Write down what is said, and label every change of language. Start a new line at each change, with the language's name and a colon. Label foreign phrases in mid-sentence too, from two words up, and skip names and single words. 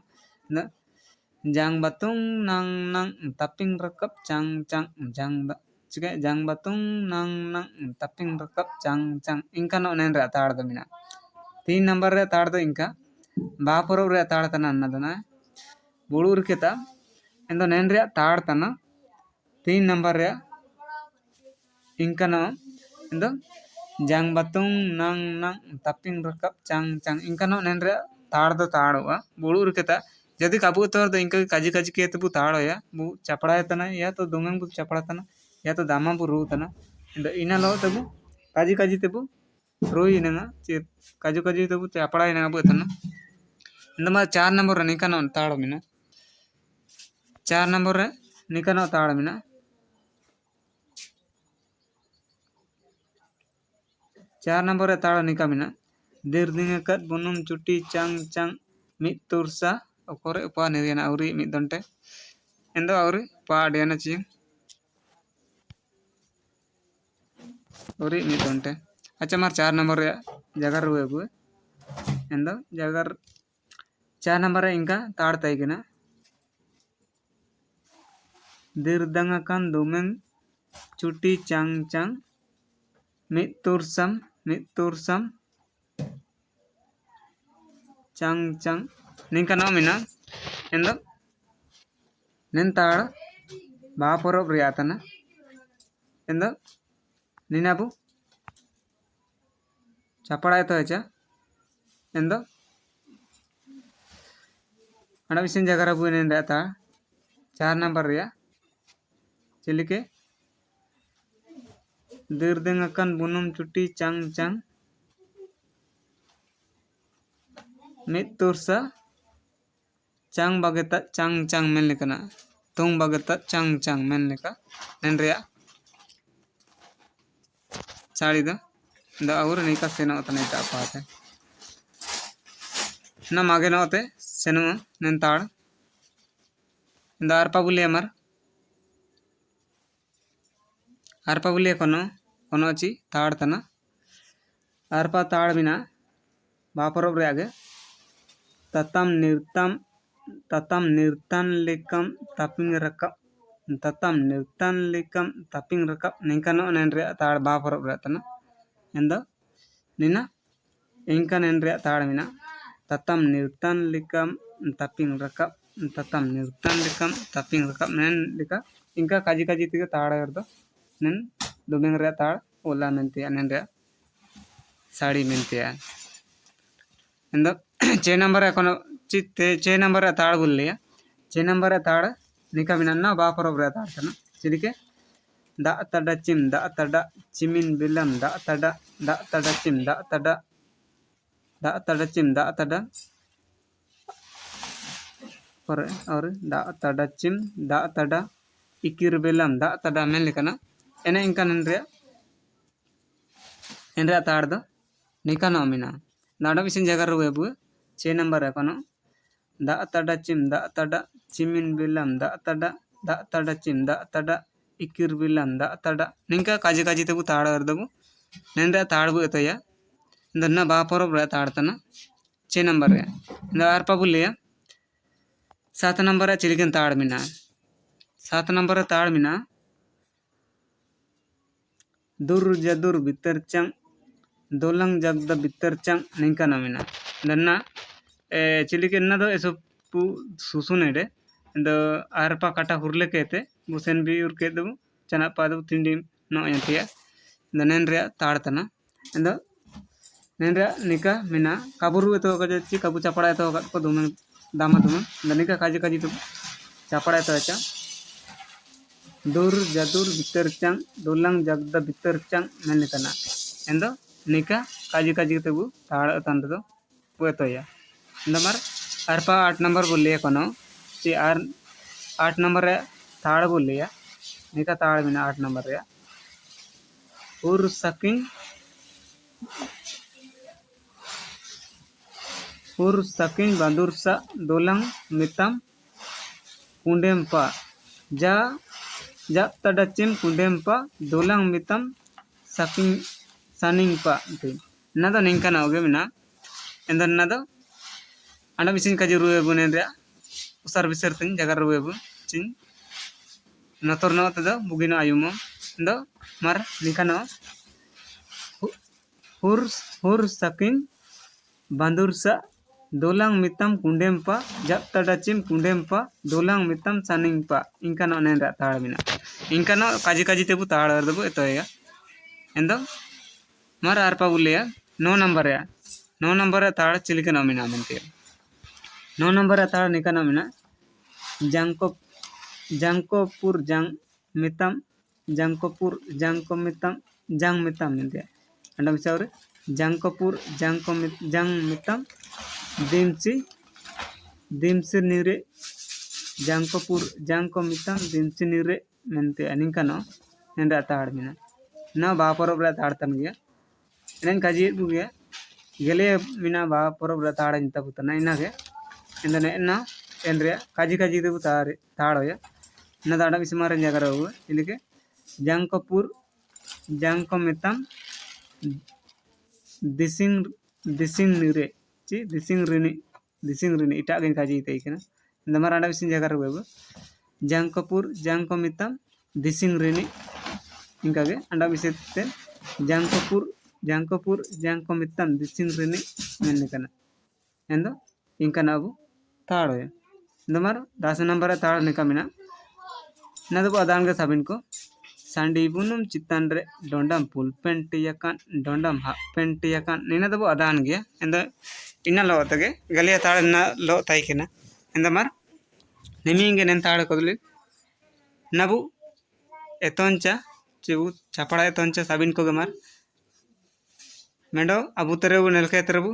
Santali: जंग बातुंग नंग नंग तापिंग रकब चांग चांग जंग बातुंग नंग नंग तापिंग रकब चांग चांग इंकानो नेन रिया ताड़ दो मिना 3 नंबर रे ताड़ दो इंका बापरोब रे ताड़ तना अन्नदना बुड़ूर केता एंदो नेन रिया ताड़ तना 3 नंबर रे इंकानो इंदो जंग बातुंग नंग नंग तापिंग रकब चांग चांग इंकानो नेनरे ताड़ दो ताड़वा बुड़ू उरकेता जदि काबू तोर दो इंका काजी काजी के तबु ताड़ो या बु चपड़ा तना या तो दुंगंग बु चपड़ा तना या तो दामा बु रू तना इंदो इना लो तबु काजी तबु रू इनंगा चे काजू काजी तबु चपड़ा इनंगा बु तना इंदो मा 4 नंबर निकानो ताड़ो मिना 4 नंबर रे निकानो ताड़ मिना 4 नंबर ताड़ निका मिना देर दिंगकत बुनुम चुटी चांग चांग मित तुरसा ओकोरे उपा निरियना औरी मित दंटे एंदो औरी पा अडियाना ची औरी मित दंटे अच्छा मार 4 नंबर जगर रुए बुए एंदो जगर 4 नंबर इंका ताड़ तैगिना देर दंगकन दुमेंग चुटी चांग चांग मित तुरसम चांग चांग निंकानो मिना एंदो नेन ताड़ बापरोब रियातना एंदो निनाबु चपड़ा तो है एंदो अड़ा विषय जगह बुन रहता 4 नंबर रे चिलिके दीर्देंगकन बुनुम चुटी चांग चांग मित तुरसा चांग बागेता चांग चांग मेन लेकना तुंग बागेता चांग चांग मेन लेका नेन रिया साड़ी द और निका सेनो तने ता पाते ना मागे नोते सेनो नेन ताड़ द आरपा बुले कोनो ची ताड़ तना आरपा ताड़ बिना बापरोब रे आगे ततम निर्तन लेकम तापिंग रकम निंकनो नेन रे ताड़ बापरोब रे तना एंदो निना इंका नेन रे ताड़ मिना ततम निर्तन लेकम तापिंग रकम नेन लेका इंका काजी काजी तिगे ताड़ करदो नेन दुबेंग रे ताड़ ओला मेंते नेन रे साड़ी मेंते एंदो 6 नंबर कोनो चित्ते 6 नंबर ताड़ बुल्लिया 6 नंबर ताड़ निका मिना बापरोब रे ताड़ तना चिलिके दा तड़ा चिमिन बिलम दा तड़ा चिम दा तड़ा और दा तड़ा चिम दा तड़ा इकिर बिलम दा तड़ा मेन लेकना एने इंका नेन रे ताड़ दो निका नो मिना दाड़ा विसिन जगह रे बु 6 नंबर कोनो दा तड़ा चिमिन बिलम दा तड़ा चिम दा तड़ा इकिर बिलम दा तड़ा निंका काजी काजी तेबु ताड़ अर्दबु नेन रे ताड़ बु एतया इंदना बापरोब रे ताड़ तना 6 नंबर रे इंदा आरपा बुलिया 7 नंबर चिलिकन ताड़ मिना 7 नंबर ताड़ मिना दुर जदुर बितर चंग दोलंग जगदा बितर चंग निंका ना मिना दन्ना चिलिके ना दो एसपु सुसुनेडे द आरपा काटा हुरले केते बुसेन बी उर के दो चना पादु तिंडी नो यंतिया दनेन रे ताड़ तना एंदो नेन रे निका मिना काबुरु तो कजे काबु चपड़ा तो को दुमन दामा दुमन दनिका काजी काजी तो चपड़ा तो अच्छा दूर जदुर बितर चंग दोलंग जगदा बितर चंग मेन लेकना एंदो निका काजी काजी तेबु ताड़ तन दो पुएतोया नंबर आरपा 8 नंबर बोलिए कोनो ची आर 8 नंबर रे ताड़ बोलिया निका ताड़ बिना 8 नंबर रे उर सकिन बंदुरसा दोलंग मितम कुंडेमपा जा तड़चिम कुंडेमपा दोलंग मितम सकिन सनिंगपा ना दो निंका ना होगे मिना एंदर ना दो अंडा बिसिन काजी रुए बुनेन रे उसार बिसर तिन जगह रुए बु चिन नतर नो तदो बुगिना आयुमो दो मार निका नो हुर सकिन बंदुरसा दोलंग मितम कुंडेमपा जब तड़चिम कुंडेमपा दोलंग मितम सनिंगपा इंका नो नेन रे ताड़ मिना इंका नो काजी काजी तेबु ताड़ अर्दबु एतोया एंदो मार आरपा बुलिया 9 नंबर ताड़ चिलिके नो मिना मेंते 9 नंबर ताड़ निका नो मिना जंकोपुर जंग मितम मेंते अंडा बिसावर जंकोपुर जंग मितम दिमसी निरे जंकोपुर जंको मितम दिमसी निरे मेंते निका नो नेन रे ताड़ मिना ना बापरोब रे ताड़ तन गया एनेन काजी बुगे गेले मिना बापरोब रे ताड़ इंता पुतना इनागे इंदने ना एन रे काजी काजी देबु ताड़ोया ना दाड़ा बिसमारे जगह रे इलिके जंकोपुर जंको मितम दिसिंग निरे ची दिसिंग रिनी इटा गेन काजी इते इकना इंदमार आड़ा बिसिन जगह रे जंकोपुर जंको मितम दिसिंग रिनी इंकागे अंडा बिसेते जंकोपुर जंको मितम दिसिंग रिनी मेन कना एंदो इंकना अबु ताड़ोया इंदमार 10 नंबर ताड़ निका मिना ना दो अदान के साबिन को सांडी बुनुम चितान रे डोंडम पुल पेंटियाकान डोंडम हा पेंटियाकान निना दबो अदान गया एंद इना लो तगे गलिया ताड़ ना लो ताइकेना एंद मार निमिंगे नेन ताड़ कोदली नबु एतोंचा चिबु छापड़ा एतोंचा साबिन को गमार मेडो अबू तेरेबु नेलके तेरेबु